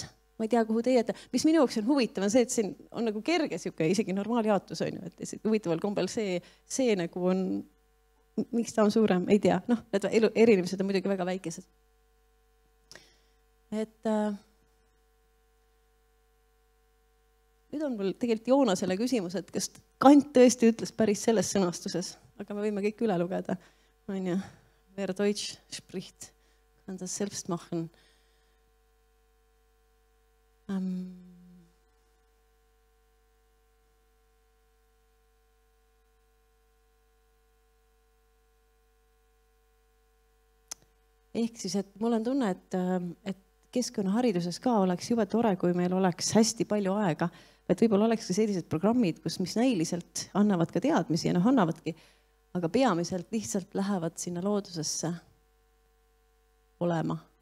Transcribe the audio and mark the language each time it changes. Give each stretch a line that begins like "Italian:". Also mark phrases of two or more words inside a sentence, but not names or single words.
Estonian: Ma ei tea, kuhu teie, mis minu jaoks on huvitav, on see, et siin on nagu kerge siuke, isegi normaaljaotus on ju, et huvitaval kombel see nagu on, miks ta on suurem, ei tea. Need erinevused on muidugi väga väikesed. Et nüüd on mul tegelikult Joonasele küsimus, et kas Kant tõesti ütles päris selles sõnastuses, aga me võime kõik üle lugeda.
German: Wer Deutsch spricht, kann das selbst machen.
Estonian: Ehk siis, et mul on tunne, et keskkonnahariduses ka oleks jube tore, kui meil oleks hästi palju aega, et võib-olla oleks ka sellised programmid, mis näiliselt annavad ka teadmisi ja annavadki, aga peamiselt lihtsalt lähevad sinna loodusesse olema.